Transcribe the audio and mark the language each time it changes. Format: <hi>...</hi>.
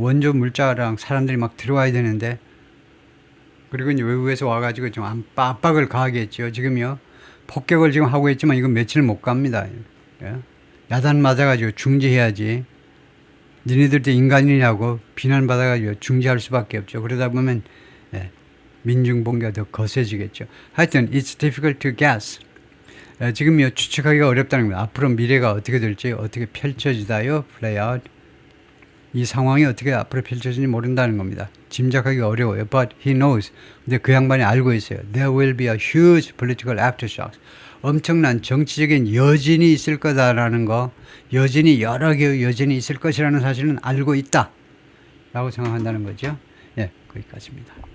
<ko>원조 물자랑 사람들이 막 들어와야 되는데, 그리고 이제 외국에서 와가지고 좀 압박을 가하게 했죠. 지금요, 폭격을 지금 하고 있지만 이건 며칠 못 갑니다. 야단 맞아가지고 중지해야지. 니네들도 인간이냐고 비난받아가지고 중지할 수밖에 없죠. 그러다 보면 민중봉기가 더 거세지겠죠. 하여튼</ko> <en>it's difficult to guess.</en> <ko>지금요, 추측하기가 어렵다는 겁니다. 앞으로 미래가 어떻게 될지, 어떻게 펼쳐지다요, play out. 이 상황이 어떻게 앞으로 펼쳐질지 모른다는 겁니다. 짐작하기가 어려워요.</ko> <en>But he knows.</en> <ko>근데 그 양반이 알고 있어요.</ko> <en>There will be a huge political aftershock.</en> <ko>엄청난 정치적인 여진이 있을 거다라는 거, 여러 개의 여진이 있을 것이라는 사실은 알고 있다 라고 생각한다는 거죠. 거기까지입니다.</ko>